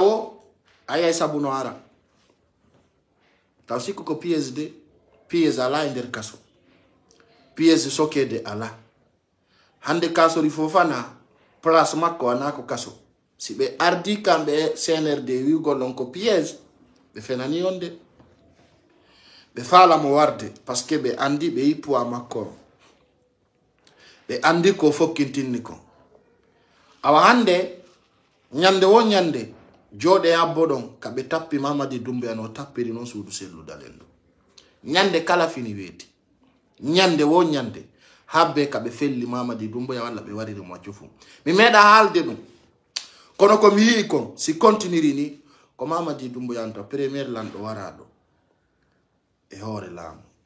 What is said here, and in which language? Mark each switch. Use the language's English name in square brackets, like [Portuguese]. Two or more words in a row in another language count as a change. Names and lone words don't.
[Fula] wo ayay sabu no ara taw sikku ko piège ala e nder kaso piège sokede ala hande kasori Fofana place makko wana ko kaso si ɓe ardi kamɓe CNRD wigol on ko piège ɓe fenani on de ɓe falamo warde [French] par ce que [Fula] ɓe andi ɓe yippua makko ɓe andi ko fokkintinni ko awa hande ñande wo ñande jooɗe abbo ɗon ka ɓe tappi Mamadi Doumbouya no tappiri noon suudu selludalen ɗo ñande kala fini weeti ñande wo ñande habbe ka ɓe felli Mamadi Doumbouya walla ɓe wariri mo accu fu mi meeɗa haalde ɗum kono ko mi yii kon si continiri ni ko Mamadi Doumbouya to premier lanɗo waraɗo e hoore laamu